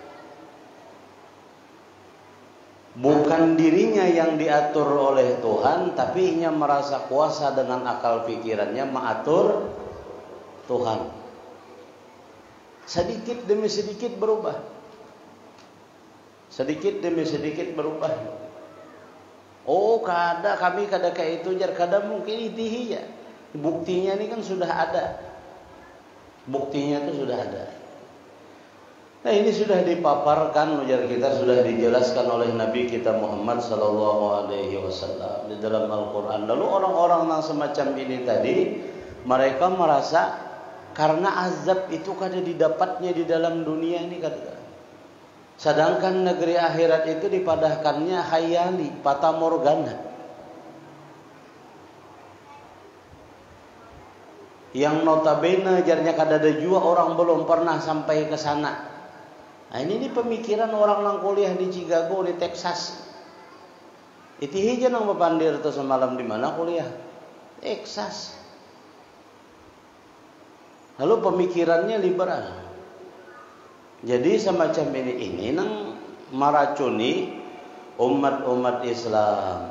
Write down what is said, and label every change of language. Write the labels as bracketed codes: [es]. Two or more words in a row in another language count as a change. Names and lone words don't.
[id] Bukan dirinya yang diatur oleh Tuhan, tapi inya merasa kuasa dengan akal pikirannya mengatur Tuhan. Sedikit demi sedikit berubah. Sedikit demi sedikit berubah. Oh, [bjn] kami kada kayak itu jar, kada mungkin itihi ya. [id] Buktinya ini kan sudah ada. Buktinya itu sudah ada. Nah, ini sudah dipaparkan, ujar kita sudah dijelaskan oleh Nabi kita Muhammad SAW di dalam Al-Quran. Lalu orang-orang yang semacam ini tadi, mereka merasa karena azab itu kada didapatnya di dalam dunia ini kata. Sedangkan negeri akhirat itu dipadahkannya hayali, fata morgana. Yang notabene jarnya kada ada juga orang belum pernah sampai ke sana. Nah ini pemikiran orang yang kuliah di Chicago, di Texas. [bjn] Itu hija nang bepandir tuh semalam di mana kuliah? [id] Texas. Lalu pemikirannya liberal. Jadi semacam ini nang meracuni umat-umat Islam.